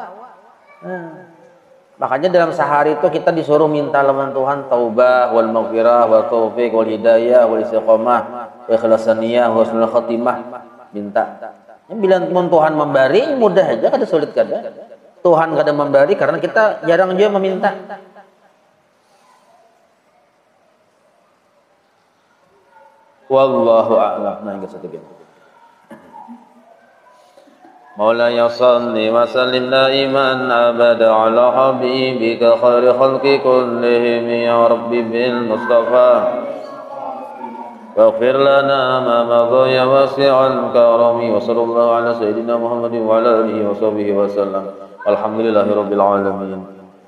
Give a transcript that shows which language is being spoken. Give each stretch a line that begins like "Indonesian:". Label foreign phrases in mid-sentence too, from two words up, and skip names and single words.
Banjar: Makanya dalam sehari itu kita disuruh minta lawan Tuhan
Arabic: التوبة والمغفرة والتوفيق والهداية والاستقامة وإخلاص النية وحسن الخاتمة.
Banjar: Minta. Bila Tuhan memberi mudah aja, kada sulit kada. Tuhan kadang memberi karena kita jarang juga meminta.
Arabic: والله أعلم.
Banjar: Nah, ingat satu gini.
Arabic: مولاي صل وسلم دائما أبدا على حبيبك خير الخلق كلهم يا رب بالمصطفى. واغفر لنا ما مضى يا واسع الكرم وصلى الله على سيدنا محمد وعلى اله وصحبه وسلم. الحمد لله رب العالمين.